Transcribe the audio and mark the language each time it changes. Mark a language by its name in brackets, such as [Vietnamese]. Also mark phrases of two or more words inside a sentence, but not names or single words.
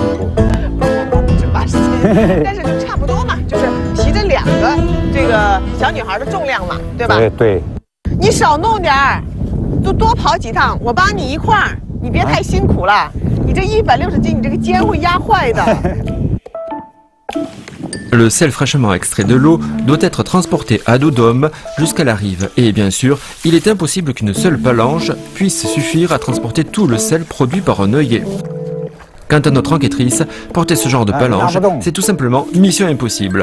[Chinese] 不止80斤，但是就差不多嘛，就是提着2个这个小女孩的重量嘛，对吧？对。你少弄点儿，就多跑几趟，我帮你一块儿，你别太辛苦了。你这160斤，你这个肩会压坏的。 [French] Le sel fraîchement extrait de l'eau doit être transporté à dos d'homme jusqu'à la rive. Et bien sûr, il est impossible qu'une seule palanche puisse suffire à transporter tout le sel produit par un œillet. Quant à notre enquêtrice, porter ce genre de palanche, c'est tout simplement mission impossible.